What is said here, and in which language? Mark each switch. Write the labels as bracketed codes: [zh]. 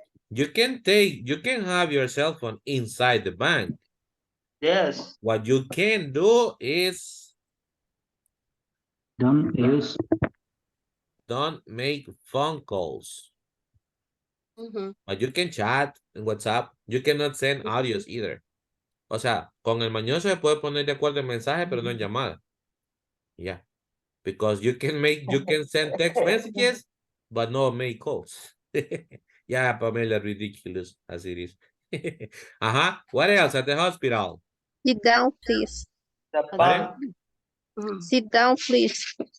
[en] You can have your cell phone inside the bank. Yes. What you can do is Don't make phone calls. Mm-hmm. But you can chat en WhatsApp. You cannot send audios either. [es] O sea, con el mañoso se puede poner de acuerdo en mensaje, pero no en llamada. [en] Yeah. Because you can send text messages, but no make calls. Yeah, Pamela, ridiculous as it is. What else at the hospital? Sit down, please. The What? Sit down, please.